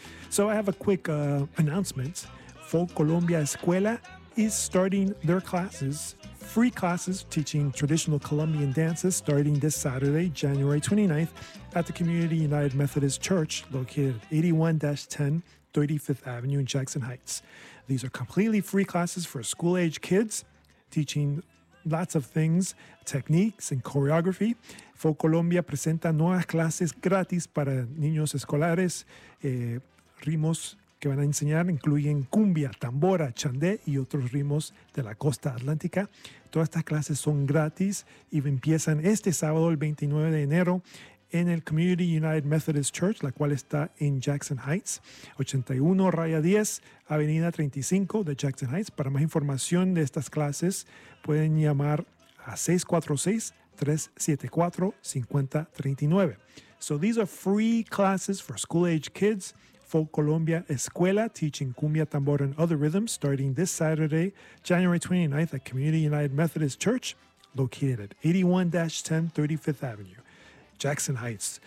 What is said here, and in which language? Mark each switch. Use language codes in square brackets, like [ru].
[en] So I have a quick announcement. Folk Colombia Escuela is starting their classes, free classes teaching traditional Colombian dances, starting this Saturday, January 29th, at the Community United Methodist Church located 81-10 35th Avenue in Jackson Heights. These are completely free classes for school-age kids, teaching lots of things, techniques and choreography. [es] Folk Colombia presenta nuevas clases gratis para niños escolares. Ritmos que van a enseñar incluyen cumbia, tambora, chandé y otros ritmos de la costa atlántica. Todas estas clases son gratis y empiezan este sábado, el 29 de enero, en el Community United Methodist Church, la cual está en Jackson Heights, 81-10, Avenida 35 de Jackson Heights. Para más información de estas clases, pueden llamar a 646-374-5039. [en] So these are free classes for school-age kids. Folk Colombia Escuela, teaching cumbia, tambor, and other rhythms, starting this Saturday, January 29th, at Community United Methodist Church, located at 81-10 35th Avenue, Jackson Heights.